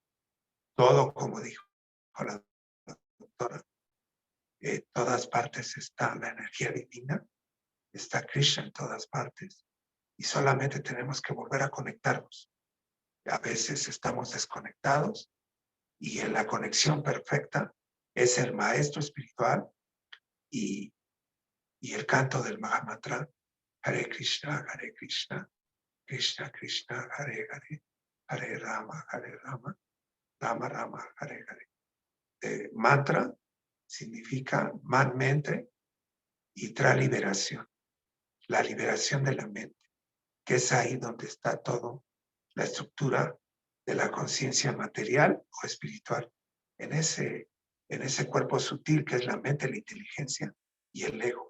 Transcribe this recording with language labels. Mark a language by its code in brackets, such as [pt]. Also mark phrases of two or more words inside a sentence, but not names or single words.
[es] Todo, como dijo la doctora, en todas partes está la energía divina, está Krishna en todas partes, y solamente tenemos que volver a conectarnos. A veces estamos desconectados, y en la conexión perfecta es el maestro espiritual y el canto del Mahamantra, [sa] Hare Krishna, Krishna Krishna, Hare Hare, Hare Rama, Rama Rama, Hare Hare. [es] Mantra significa man, mente, y tra, liberación, la liberación de la mente, que es ahí donde está todo la estructura de la conciencia material o espiritual, en ese cuerpo sutil que es la mente, la inteligencia y el ego.